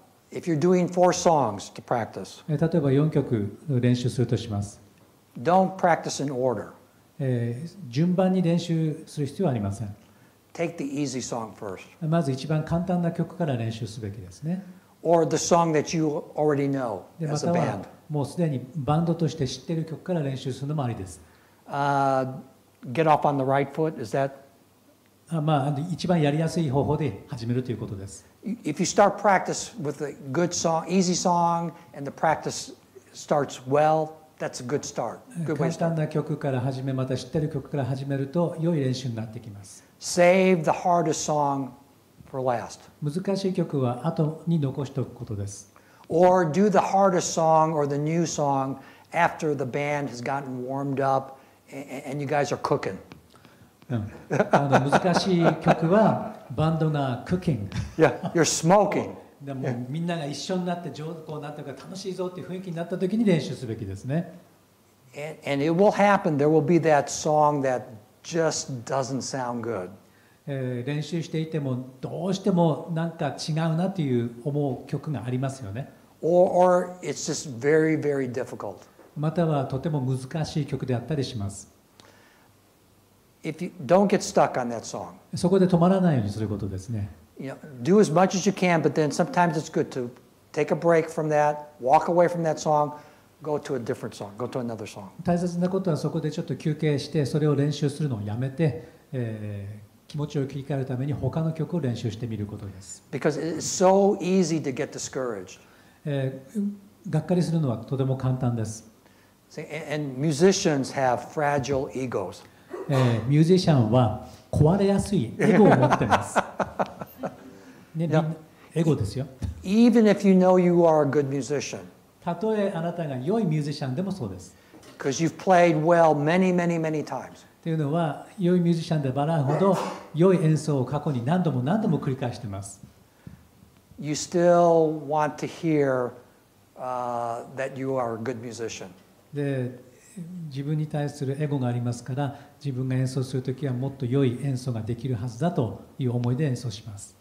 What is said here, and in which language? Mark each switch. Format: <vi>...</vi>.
<en>If you're doing 4 songs to practice,</en> <ja>例えば4曲練習するとします。</ja> <en>don't practice in order.</en> <ja>順番に練習する必要はありません。</ja> <en>Take the easy song first.</en> <ja>まず一番簡単な曲から練習すべきですね。</ja> <en>Or the song that you already know</en> <ja>でま</ja> <en>as</en> <ja>た</ja> <en>a</en> <ja>は</ja> <en>band.</en> <ja>もうすでにバンドとして知っている曲から練習するのもありです。</ja> <en>Get off on the right foot, is that?</en> <ja>一番やりやすい方法で始めるということです。</ja> <en>If you start practice with a good song, easy song, and the practice starts well, that's a good start. Good way to</en> <ja>簡単</ja> <en>start.</en> <ja>な曲から始め、また知っている曲から始めると良い練習になってきます。</ja> <en>Save the hardest song for last.</en> <ja>難しい曲は後に残しておくことです。</ja> <en>Or do the hardest song or the new song after the band has gotten warmed up and you guys are cooking.</en> <ja>難しい曲はバンドがクッキング。</ja> <en>Yeah, you're smoking.</en> <ja>でもみんなが一緒になってこうなってるから楽しいぞっていう雰囲気になった時に練習すべきですね。</ja> <en>And it will happen. There will be that song that just doesn't sound good.</en> <ja>練習していてもどうしてもなんか違うなという思う曲がありますよね。</ja> <en>Or it's just very, very difficult.</en> <ja>またはとても難しい曲であったりします。</ja> <en>If you don't get stuck on that song.</en> <ja>そこで止まらないようにすることですね。</ja> <en>Do as much as you can, but then sometimes it's good to take a break from that, walk away from that song, go to a different song, go to another song.</en> <ja>大切なことはそこでちょっと休憩してそれを練習するのをやめて、気持ちを切り替えるために他の曲を練習してみることです。</ja> <en>Because it's so easy to get discouraged.</en> <ja>がっかりするのはとても簡単です。</ja> <en>And musicians have fragile egos.</en> <ja>ミュージシャンは壊れやすいエゴを持ってます。ね、エゴですよ。</ja> <en>Even if you know you are a good musician.</en> <ja>たとえあなたが良いミュージシャンでもそうです。</ja> <en>because you've played well many, many, many times.</en> <ja>というのは、良いミュージシャンでバランほど良い演奏を過去に何度も何度も繰り返しています。</ja> <en>You still want to hear that you are a good musician.</en> <ja>で、自分に対するエゴがありますから、自分が演奏するときはもっと良い演奏ができるはずだという思いで演奏します。</ja>